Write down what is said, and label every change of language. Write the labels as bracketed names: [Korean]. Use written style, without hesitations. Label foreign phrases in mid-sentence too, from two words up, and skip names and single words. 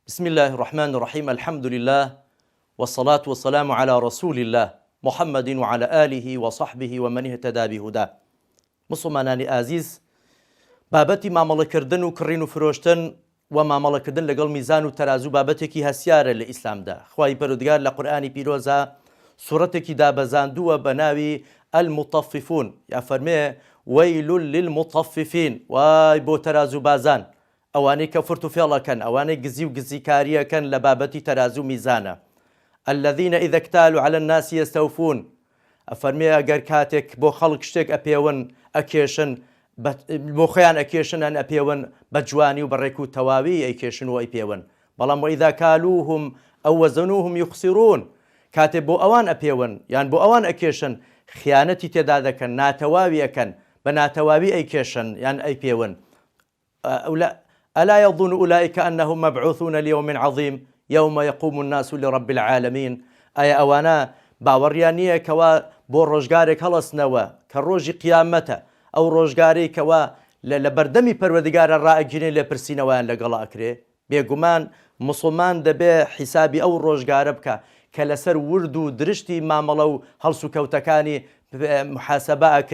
[Arabic] بسم الله الرحمن الرحيم. الحمد لله والصلاة والسلام على رسول الله محمد وعلى آله وصحبه ومن اهتدى بهداه. [Central Kurdish] مسلمانانی ئازیز، بابەتی مامەڵەکردن و کڕین و فرۆشتن و مامەڵەکردن لەگەڵ میزان و تەرازوو بابەتێکی هەسیارە لە ئیسلامدا. خوای پەروەردگار لە قورئانی پیرۆزە سوورەتێکی دابەزاندووە بە ناوی المطففون، یا فەرمێ [Arabic] وەیل للمطففین، [Central Kurdish] وای بۆ تەرازوو بازان، ئەوانەی کە فرت و فێڵەکەن، ئەوانەی گزی و گزیکاریەکەن لە بابەتی تەرازوو میزانە. [Arabic] الذين إذا اكتالوا على الناس يستوفون، [Central Kurdish] ئەفەرمێ ئەگەر کاتێک بۆ خەڵک شتێک ئەپێون ئەکێشن، بۆ خۆیان ئەکێشنان ئەپێون بە جوانی و بەڕێک و تەواوی ئەیکێشن و ئەیپێون. [Arabic] بەڵام وإذا كالوهم أو وزنوهم يخسرون، [Central Kurdish] کاتێک بۆ ئەوان ئەپێون یان بۆ ئەوان ئەکێشن خیانەتی تێدا دەکەن، ناتەواوی ئەکەن، بە ناتەواوی ئەیکێشن یان ئەیپێون. [Arabic] ألا يظن أولئك أنهم مبعوثون ليوم عظيم يوم يقوم الناس لرب العالمين؟ [Central Kurdish] أي أوانا باوەڕیان نییە کەوا بۆ ڕۆژگارێک هەڵەستنەوە کە ڕۆژی قیامەتە، ئەو ڕۆژگارەی کەوا لە بەردەمی پەروەردگارە ڕائەگرێن لێ پرسینەوەیان لەگەڵا ئەکرێ. بێگومان مسلمان دەبێ حیسابی ئەو ڕۆژگارە بکە کە لەسەر ورد و درشتی مامەڵە و هەڵس و کەوتەکانی محاسەبە ئەکرێ.